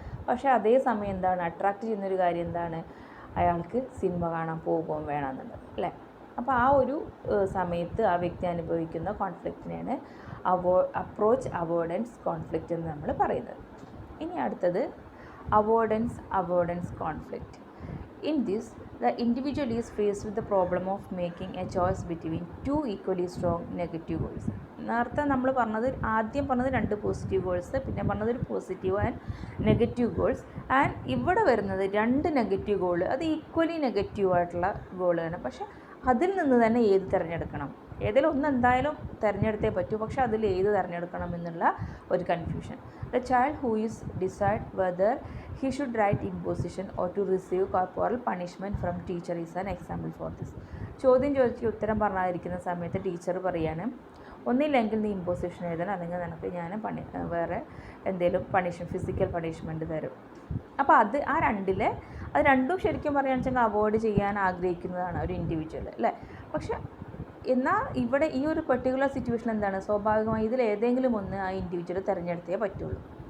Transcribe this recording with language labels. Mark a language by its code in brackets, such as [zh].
[ml] പക്ഷേ അതേ സമയം എന്താണ്? അട്രാക്റ്റ് ചെയ്യുന്നൊരു കാര്യം എന്താണ്? അയാൾക്ക് സിനിമ കാണാൻ പോകുകയും വേണമെന്നുള്ളത് അല്ലേ? അപ്പോൾ ആ ഒരു സമയത്ത് ആ വ്യക്തി അനുഭവിക്കുന്ന കോൺഫ്ലിക്റ്റിനെയാണ് അപ്രോച്ച് അവോയ്ഡൻസ് കോൺഫ്ലിക്റ്റ് എന്ന് നമ്മൾ പറയുന്നത്. ഇനി അടുത്തത് avoidance conflict. [en] In this, the individual is faced with the problem of making a choice between 2 equally strong negative goals. [ml] നേരത്തെ നമ്മൾ ആദ്യം പറഞ്ഞത് 2 പോസിറ്റീവ് ഗോൾസ്, പിന്നെ പറഞ്ഞത് ഒരു positive and negative goals. And ഇവിടെ വരുന്നത് 2 നെഗറ്റീവ് ഗോൾ, അത് ഈക്വലി നെഗറ്റീവായിട്ടുള്ള ഗോളാണ്. പക്ഷേ അതിൽ നിന്ന് തന്നെ ഏത് തിരഞ്ഞെടുക്കണം? ഏതെങ്കിലും ഒന്ന് എന്തായാലും തിരഞ്ഞെടുത്തേ പറ്റൂ, പക്ഷേ അതിൽ ഏത് തിരഞ്ഞെടുക്കണം എന്നുള്ള ഒരു confusion. [en] The child who is decide whether he should write imposition or to receive corporal punishment from teacher is an example for this. [ml] ചോദ്യം ചോദിച്ച് ഉത്തരം പറഞ്ഞായിരിക്കുന്ന സമയത്ത് ടീച്ചർ പറയാണ്, ഒന്നില്ലെങ്കിൽ നീ ഇമ്പോസിഷൻ എഴുതണം, അല്ലെങ്കിൽ നിനക്ക് ഞാൻ വേറെ എന്തെങ്കിലും ഫിസിക്കൽ പണിഷ്മെൻറ്റ് തരും. അപ്പോൾ അത് രണ്ടും ശരിക്കും പറയുകയാണെന്ന് വെച്ചാൽ അവോയ്ഡ് ചെയ്യാൻ ആഗ്രഹിക്കുന്നതാണ് ഒരു ഇൻഡിവിജ്വൽ അല്ലേ. പക്ഷെ എന്നാൽ ഇവിടെ ഈ ഒരു പെർട്ടിക്കുലർ സിറ്റുവേഷൻ എന്താണ്, സ്വാഭാവികമായി ഇതിൽ ഏതെങ്കിലും ഒന്ന് ആ ഇൻഡിവിജ്വൽ തിരഞ്ഞെടുത്തേ പറ്റുള്ളൂ.